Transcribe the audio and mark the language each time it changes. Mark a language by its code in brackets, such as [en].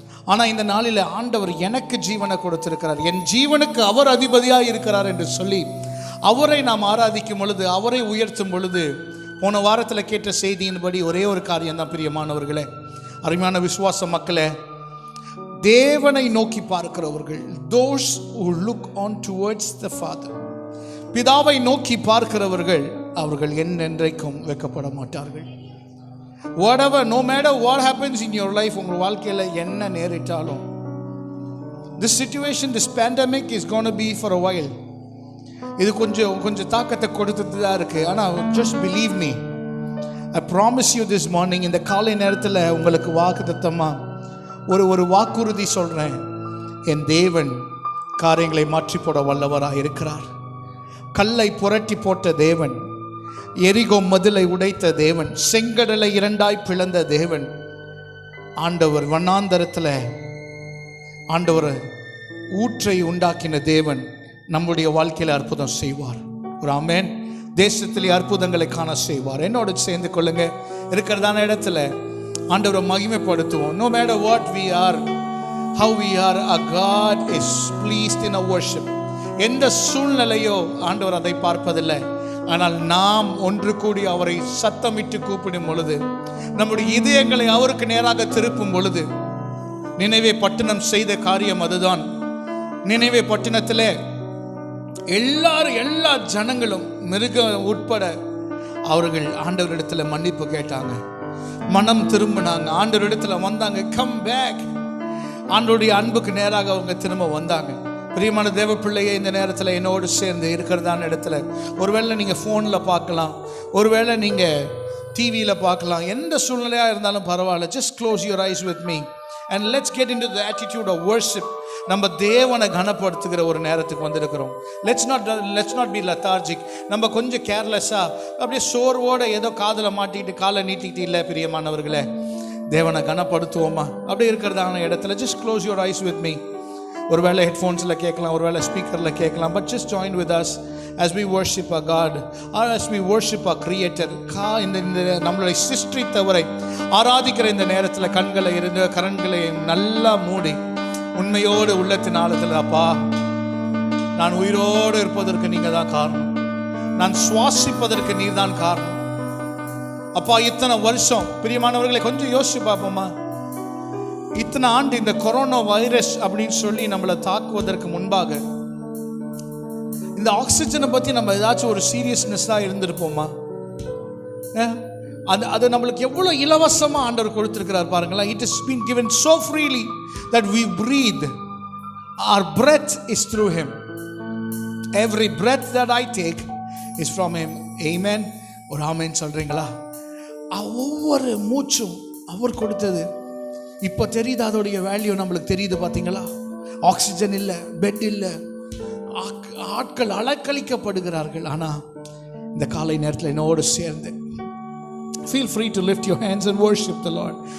[ta] ஆனால் இந்த நாளில் ஆண்டவர் எனக்கு ஜீவனை கொடுத்திருக்கிறார், என் ஜீவனுக்கு அவர் அதிபதியாக இருக்கிறார் என்று சொல்லி அவரை நாம் ஆராதிக்கும் பொழுது, அவரை உயர்த்தும் பொழுது, போன வாரத்தில் கேட்ட செய்தியின்படி ஒரே ஒரு காரியம்தான் பிரியமானவர்களே, அருமையான விசுவாச மக்களே, தேவனை நோக்கி பார்க்கிறவர்கள், [en] those who look on towards the Father, [ta] பிதாவை நோக்கி பார்க்கிறவர்கள், அவர்கள் என்றென்றைக்கும் வெட்கப்பட மாட்டார்கள். [en] whatever, no matter what happens in your life, [ta] உங்கள் வாழ்க்கையில் என்ன நேரிட்டாலும், [en] this situation, this pandemic is going to be for a while. [ta] இது கொஞ்சம் தாக்கத்தை கொடுத்துட்டு தான் இருக்கு. ஆனால் [en] just believe me, I promise you this morning, [ta] இந்த காலை நேரத்தில் உங்களுக்கு வாக்குத்தத்தமா ஒரு வாக்குறுதி சொல்றேன். என் தேவன் காரியங்களை மாற்றி போட வல்லவராக இருக்கிறார். கல்லை புரட்டி போட்ட தேவன், எரிகோ மதிலை உடைத்த தேவன், செங்கடலை இரண்டாய் பிளந்த தேவன், ஆண்டவர் வண்ணாந்தரத்தில் ஆண்டவர் ஊற்றை உண்டாக்கின தேவன் நம்முடைய வாழ்க்கையில் அற்புதம் செய்வார். ஒரு ஆமென். தேசத்திலே அற்புதங்களை காண செய்வார். என்னோட சேர்ந்து கொள்ளுங்க. இருக்கிறதான இடத்துல ஆண்டவரை மகிமைப்படுத்துவோம். [en] No matter what we are, how we are, our God is pleased in our worship. [ta] எந்த சூழ்நிலையோ ஆண்டவர் அதை பார்ப்பதில்லை. ஆனால் நாம் ஒன்று கூடி அவரை சத்தமிட்டு கூப்பிடும் பொழுது, நம்முடைய இதயங்களை அவருக்கு நேராக திருப்பும் பொழுது, நினைவே பட்டணம் செய்த காரியம் அதுதான். நினைவே பட்டணத்திலே எல்லா ஜனங்களும் மிருகம் உட்பட அவர்கள் ஆண்டவரிடத்தில் மன்னிப்பு கேட்டாங்க, மனம் திரும்பினாங்க, ஆண்டவரிடத்தில் வந்தாங்க. Come back. ஆண்டவருடைய அன்புக்கு நேராக அவங்க திரும்ப வந்தாங்க. பிரியமான தேவ பிள்ளையே, இந்த நேரத்தில் என்னோடு சேர்ந்து இருக்கிறதான இடத்துல, ஒருவேளை நீங்கள் ஃபோனில் பார்க்கலாம், ஒருவேளை நீங்கள் டிவியில் பார்க்கலாம், எந்த சூழ்நிலையாக இருந்தாலும் பரவாயில்ல. [en] just close your eyes with me and let's get into the attitude of worship. [ta] நம்ம தேவனை கனப்படுத்துகிற ஒரு நேரத்துக்கு வந்திருக்கிறோம். [en] let's not be lethargic. [ta] நம்ம கொஞ்சம் கேர்லெஸ்ஸாக அப்படியே சோர்வோடு ஏதோ காதில் மாட்டிக்கிட்டு காலை நீட்டிக்கிட்டு இல்லை. பிரியமானவர்களே, தேவனை கனப்படுத்துவோமா? அப்படி இருக்கிறதான இடத்துல [en] just close your eyes with me. [ta] ஒருவேளை ஹெட்ஃபோன்ஸில் கேட்கலாம், ஒருவேளை ஸ்பீக்கரில் கேட்கலாம். [en] but just join with us as we worship our God, or as we worship our Creator. [ta] இந்த நம்மளுடைய சிருஷ்டித்தவரை ஆராதிக்கிற இந்த நேரத்தில் கரங்களை நல்லா மூடி உண்மையோடு உள்ளத்தின் ஆழத்தில், அப்பா, நான் உயிரோடு இருப்பதற்கு நீங்கள் தான் காரணம், நான் சுவாசிப்பதற்கு நீர் தான் காரணம். அப்பா, இத்தனை வருஷம், பிரியமானவர்களை கொஞ்சம் யோசிச்சு பார்ப்போமா, இத்தனை ஆண்டு இந்த கொரோனா வைரஸ் அப்படின்னு சொல்லி நம்மளை தாக்குவதற்கு முன்பாக இந்த ஆக்சிஜனை பற்றி நம்ம ஏதாச்சும் ஒரு சீரியஸ்னஸாக இருந்திருப்போமா? அது நம்மளுக்கு எவ்வளோ இலவசமாக ஆண்டவர் கொடுத்திருக்கிறார் பாருங்களா. [en] It has been given so freely that we breathe. Our breath is through Him. Every breath that I take is from Him. [ta] Amen. ஒரு ஆமென் சொல்றீங்களா? ஒவ்வொரு மூச்சும் அவர் கொடுத்தது. இப்போ தெரியுது அதோடைய வேல்யூ நம்மளுக்கு தெரியுது. பார்த்தீங்களா? ஆக்சிஜன் இல்லை, பெட் இல்லை, ஆட்கள் அலக்களிக்கப்படுகிறார்கள். ஆனால் இந்த காலை நேரத்தில் என்னோடு சேர்ந்து [en] feel free to lift your hands and worship the Lord.